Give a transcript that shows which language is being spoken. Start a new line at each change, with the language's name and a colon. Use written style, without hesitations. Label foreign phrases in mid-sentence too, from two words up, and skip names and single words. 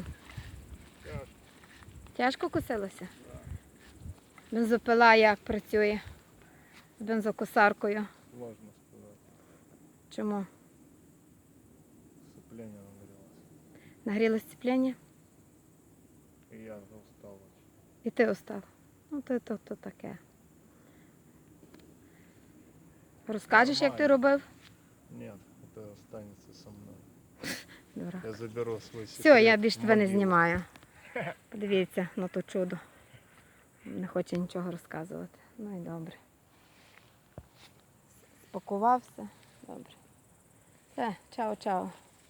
Ukrainian: Тяжко. Тяжко косилося? Бензопила як працює з бензокосаркою?
Russian: Сложно сказать.
Ukrainian: Чому?
Russian: Сцепление нагрелось.
Ukrainian: Нагрілось сцепління?
Russian: И я уже устал очень.
Ukrainian: І ти устав? Ну, то таке. Розкажеш, як ти робив?
Russian: Нет, это останется со мной.
Ukrainian: Добре.
Russian: Я заберу свой секрет. Все,
Ukrainian: я більше
Russian: в
Ukrainian: тебе не
Russian: могилу.
Ukrainian: знімаю. Подивіться на то чудо. Не хоче нічого розказувати. Ну і добре. Спакувався. Добре. Все, чао-чао.